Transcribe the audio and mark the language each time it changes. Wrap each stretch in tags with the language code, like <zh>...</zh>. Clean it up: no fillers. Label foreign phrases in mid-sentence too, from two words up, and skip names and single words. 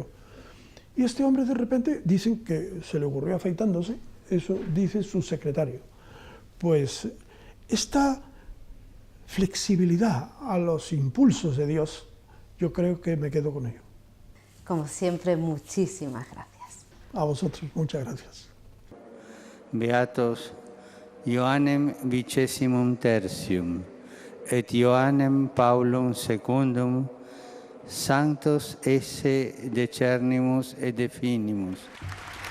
<es>Y este hombre de repente, dicen que se le ocurrió afeitándose, eso dice su secretario. Pues esta flexibilidad a los impulsos de Dios, yo creo que me quedo con ello. Como siempre, muchísimas gracias. A vosotros, muchas gracias.</es> <la>Beatos Ioannem XXIII et Ioannem Paulum II, sanctos esse decernimus et definimus.</la>